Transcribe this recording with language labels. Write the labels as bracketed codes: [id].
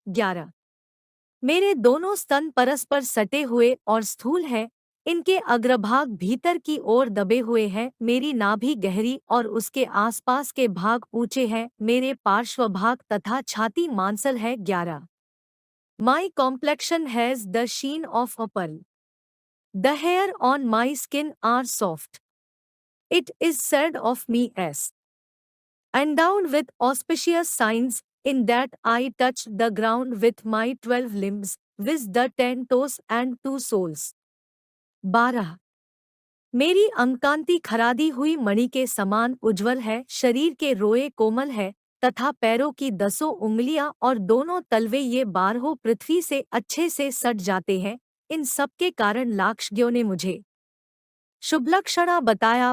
[hi] 11. मेरे दोनों स्तन परस्पर सटे हुए और स्थूल हैं, इनके अग्रभाग भीतर की ओर दबे हुए हैं। मेरी नाभि गहरी और उसके आसपास के भाग ऊंचे हैं। मेरे पार्श्वभाग तथा छाती मांसल है। 11. [en] My complexion has the sheen of a pearl. The hair on my skin are soft. It is said of me as endowed with auspicious signs, in that I touch the ground with my 12 limbs, with the 10 toes and 2 soles. 12. [hi] मेरी अंगकांति खरादी हुई मणि के समान उज्ज्वल है, शरीर के रोए कोमल है तथा पैरों की 10 उंगलियां और दोनों तलवे ये 12 पृथ्वी से अच्छे से सट जाते हैं। इन सब के कारण लाक्षज्ञों ने मुझे शुभलक्षणा बताया।